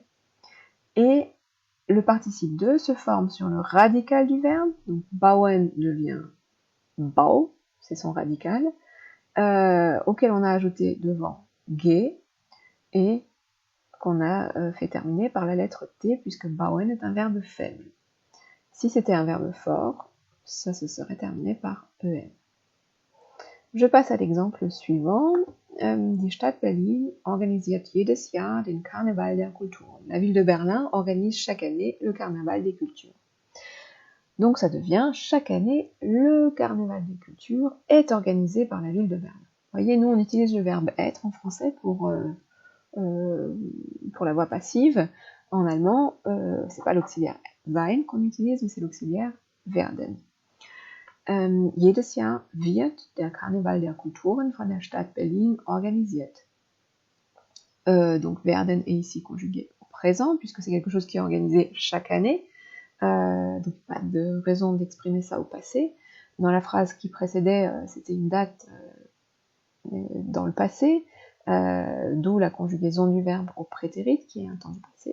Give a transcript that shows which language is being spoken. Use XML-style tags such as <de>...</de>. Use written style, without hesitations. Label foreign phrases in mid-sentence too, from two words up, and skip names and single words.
<fr>Et le participe 2 se forme sur le radical du verbe, donc bauen devient bau, c'est son radical, auquel on a ajouté devant ge, et qu'on a fait terminer par la lettre T, puisque bauen est un verbe faible. Si c'était un verbe fort, ça se serait terminé par en. Je passe à l'exemple suivant.</fr> <de>Die Stadt Berlin organisiert jedes Jahr den Karneval der Kulturen.</de> <fr>La ville de Berlin organise chaque année le Carnaval des cultures. Donc ça devient chaque année le Carnaval des cultures est organisé par la ville de Berlin. Vous voyez, nous on utilise le verbe être en français pour la voix passive. En allemand, c'est pas l'auxiliaire sein qu'on utilise, mais c'est l'auxiliaire werden.</fr> <de>Jedes Jahr wird der Karneval der Kulturen von der Stadt Berlin organisiert.</de> <fr>Donc werden est ici conjugué au présent, puisque c'est quelque chose qui est organisé chaque année. Donc pas de raison d'exprimer ça au passé. Dans la phrase qui précédait, c'était une date dans le passé, d'où la conjugaison du verbe au prétérit, qui est un temps du passé.</fr>